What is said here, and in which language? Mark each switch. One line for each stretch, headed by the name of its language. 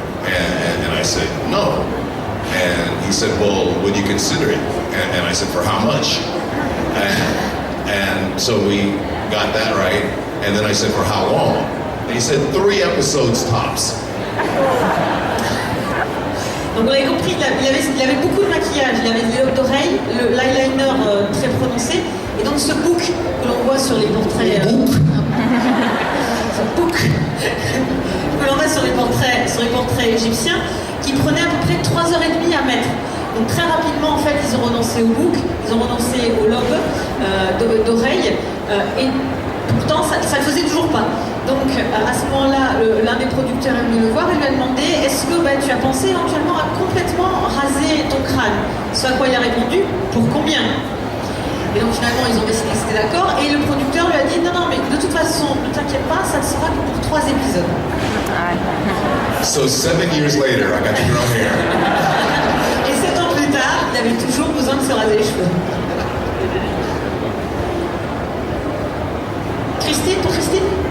English: And I said, "No." And he said, "Well, would you consider it?" And I said, "For how much?" And so we got that right. And then I said, "For how long?" And he said, 3 episodes tops.
French: Donc vous avez compris, il avait beaucoup de maquillage, il avait des lobes d'oreilles, l'eyeliner très prononcé, et donc ce bouc que l'on voit sur les portraits. Ce bouc que l'on voit sur les portraits égyptiens, qui prenait à peu près 3h30 à mettre. Donc très rapidement, en fait, ils ont renoncé au bouc, ils ont renoncé au lobe d'oreille, et pourtant ça ne faisait toujours pas. Donc à ce moment-là, l'un des producteurs est venu le voir et lui a demandé: est-ce que tu as pensé éventuellement à complètement raser ton crâne? Ce à quoi il a répondu: pour combien? Et donc finalement ils ont décidé qu'ils étaient d'accord, et le producteur lui a dit: non mais de toute façon ne t'inquiète pas, ça ne sera que pour 3 épisodes.
English: So 7 years later, I got to grow hair.
French: Et 7 ans plus tard, il avait toujours besoin de se raser les cheveux. Christine, pour Christine?